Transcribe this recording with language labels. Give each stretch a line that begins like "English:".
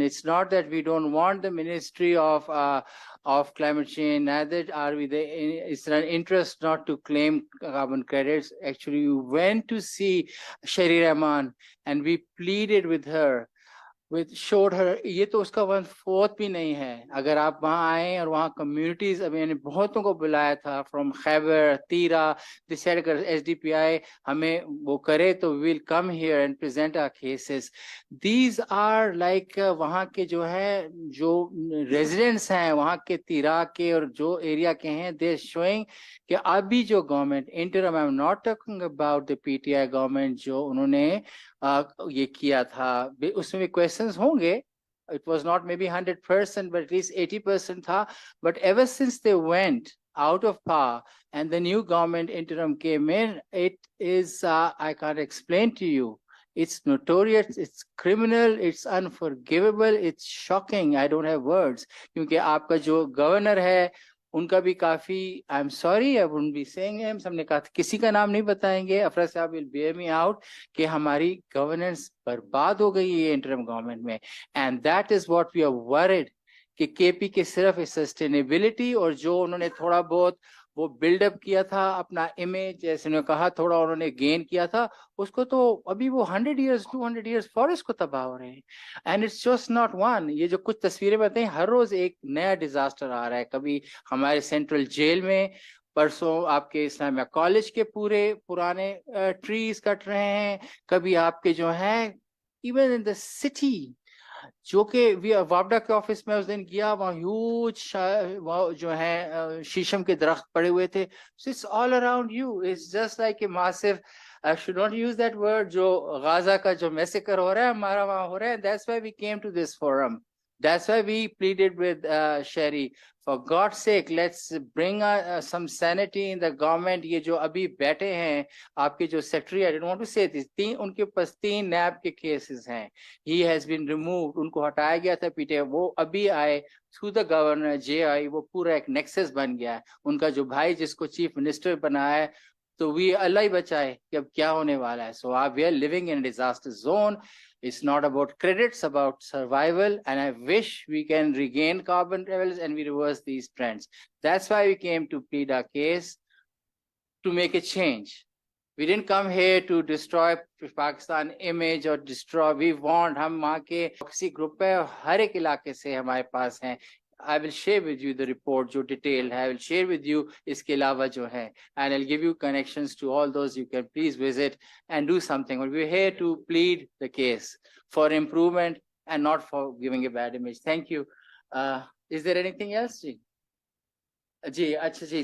English: It's not that we don't want the Ministry of Climate Change, neither are we it's an interest not to claim carbon credits. Actually, we went to see Shari Rahman and we pleaded with her, showed her,
Hindi: ये तो उसका 1/4 भी नहीं है. अगर आप वहाँ आए और वहाँ communities, अभी मैंने बहुतों को बुलाया था
English: from Khyber, Tira, they said
Hindi: अगर SDPI हमें वो करे तो
English: we will come here and present our cases. These are like
Hindi: वहाँ के जो है, जो residents हैं वहाँ के तीरा के और जो area के हैं,
English: they are showing
Hindi: कि अभी जो government interim,
English: I'm not talking about the PTI government
Hindi: जो उन्होंने ये किया था, उसमें questions होंगे.
English: It was not maybe 100%, but at least 80% था. But ever since they went out of power and the new government interim came in, it is, I can't explain to you. It's notorious, it's criminal, it's unforgivable, it's shocking. I don't have words.
Hindi: क्योंकि आपका जो governor है, उनका भी काफी,
English: I'm sorry, I wouldn't be saying him,
Hindi: हमने कहा किसी का नाम नहीं बताएंगे, अफरा साहब
English: will bear me out,
Hindi: कि हमारी governance बर्बाद हो गई है interim government में.
English: And that is what we are worried,
Hindi: कि KP के सिर्फ sustainability और जो उन्होंने थोड़ा बहुत वो बिल्डअप किया था अपना इमेज, जैसे उन्होंने कहा थोड़ा उन्होंने गेन किया था, उसको तो अभी वो 100 years 200 years फॉरेस्ट को तबाह हो रहे हैं.
English: And it's just not one.
Hindi: ये जो कुछ तस्वीरें बताएं, हर रोज एक नया डिजास्टर आ रहा है. कभी हमारे सेंट्रल जेल में, परसों आपके इस्लामिया कॉलेज के पूरे पुराने ट्रीज कट रहे हैं, कभी आपके जो है
English: even in the city,
Hindi: जो कि वापडा के ऑफिस में उस दिन गया, वहाँ ह्यूज जो है शीशम के दरख्त पड़े हुए थे.
English: So it's all around you. It's just like a massive, I should not use that word,
Hindi: जो गाजा का जो मैसेकर हो रहा है
English: हमारा वहाँ हो रहा है. That's why we came to this forum. That's why we pleaded with Sherry, for God's sake, let's bring some sanity in the government.
Hindi: ये जो अभी बैठे हैं आपके जो secretary,
English: I didn't want to say this,
Hindi: उनके पास 3 NAB के cases हैं.
English: He has been removed,
Hindi: उनको हटाया गया था पीटे, वो अभी आए through the governor, JI, वो पूरा एक nexus बन गया है. उनका जो भाई जिसको chief minister बनाया है, तो we अल्लाह ही बचाए कि अब क्या होने वाला है.
English: So we are living in a disaster zone. It's not about credit, it's about survival. And I wish we can regain carbon levels and we reverse these trends. That's why we came to plead our case, to make a change. We didn't come here to destroy Pakistan image or destroy. We want,
Hindi: हम वहाँ के किसी group है, हर एक इलाके से हमारे पास हैं.
English: I will share with you the report, jo detailed. I will share with you
Hindi: iske alawa jo hai,
English: and I'll give you connections to all those. You can please visit and do something. But we're here to plead the case for improvement and not for giving a bad image. Thank you. Is there anything else, Ji? Ji, acha ji.